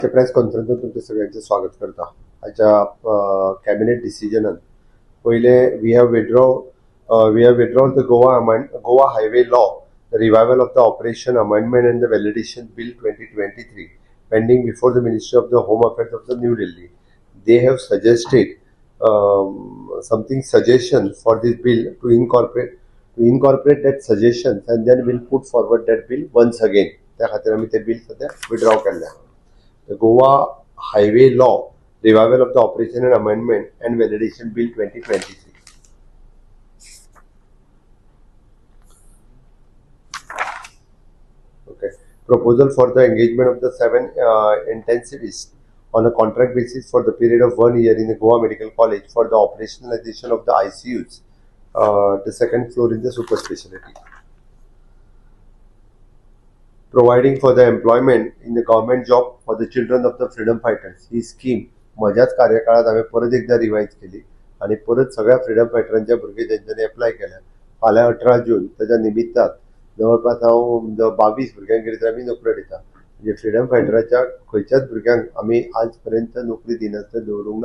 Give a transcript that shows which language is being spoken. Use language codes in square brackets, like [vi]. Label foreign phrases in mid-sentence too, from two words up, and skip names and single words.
[kok] प्रेस कॉन्फरन्सात तुमचे सगळ्यांचे स्वागत करता. आजच्या कॅबिनेट डिसिजनान पहिले [en] we have withdrawn the Goa Highway Law, the Revival of the Operation Amendment and the Validation Bill 2023 pending before the Ministry of the Home Affairs of the New Delhi. They have suggested something suggestion for this bill to incorporate that suggestions, and then we'll put forward that bill once again. [kok] त्या खातीर आमी ते बिल सध्या विथड्रॉ केल्लें. [en] The Goa Highway Law, Revival of the Operation and Amendment and Validation Bill 2023. Okay. Proposal for the engagement of the 7 intensivists on a contract basis for the period of 1 year in the Goa Medical College for the operationalization of the ICUs, the second floor in the super specialty. Providing for the employment in the government job for the children of the freedom fighters. [kok] ही स्कीम माझ्याच कार्यकाळात हांवें परत एकदा रिवायज केली आणि परत सगळ्या [en] freedom fighters [kok] भुरगे जेंच्यांनी एप्लाय केल्या. फाल्यां 18 जून त्याच्या निमित्तान जवळपास हांव 22 भुरग्यांक आमी नोकऱ्यो दिता. म्हणजे [en] freedom fighter [kok] खंयच्याच भुरग्यांक आमी आज पर्यंत नोकरी दिनासतना दवरूंक ना.